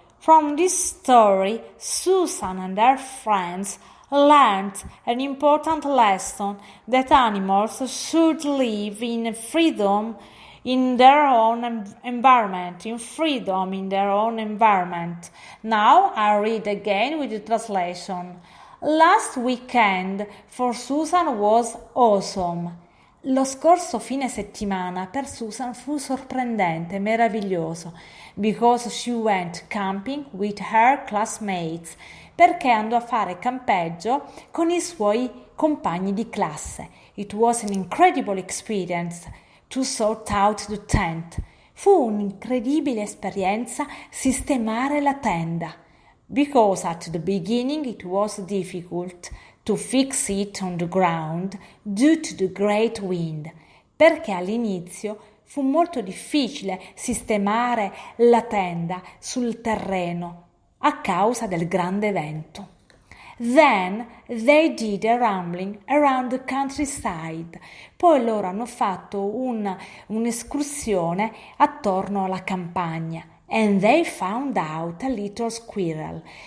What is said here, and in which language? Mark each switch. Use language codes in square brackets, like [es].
[en] From this story, Susan and her friends learned an important lesson that animals should live in freedom in their own environment, in freedom in their own environment. Now I'll read again with the translation. Last weekend for Susan was awesome. [it] Lo scorso fine settimana per Susan fu sorprendente, meraviglioso, [en] because she went camping with her classmates, [it] perché andò a fare campeggio con i suoi compagni di classe. [en] It was an incredible experience to sort out the tent. [it] Fu un'incredibile esperienza sistemare la tenda, [en] because at the beginning it was difficult to fix it on the ground due to the great wind, [it] perché all'inizio fu molto difficile sistemare la tenda sul terreno a causa del grande vento. [en] Then they did a rambling around the countryside. [it] Poi loro hanno fatto un'escursione attorno alla campagna. [en] And they found out a little squirrel.